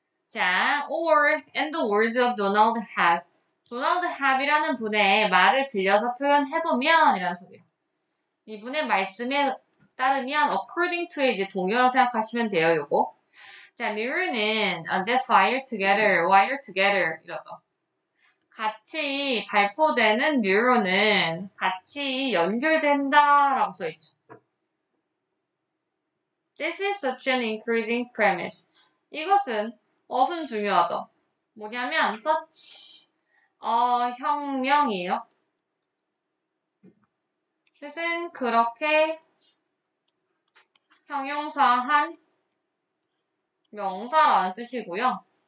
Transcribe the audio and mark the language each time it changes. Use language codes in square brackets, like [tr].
[en] 자, or and the words of Donald Hebb. [ko] 도널드 합이라는 분의 말을 빌려서 표현해보면 이라는 소리야. 이분의 말씀에 따르면 according to의 이제 동의어라고 생각하시면 돼요, 요거. [en] 자, neuron은 that fire together, wire together 이러죠. [ko] 같이 발포되는 뉴런은 같이 연결된다라고 써있죠. [en] This is such an encouraging premise. [ko] 이것은 어순 중요하죠. 뭐냐면 such 혁명이에요. 뜻은 그렇게 형용사한 명사라는 뜻이고요.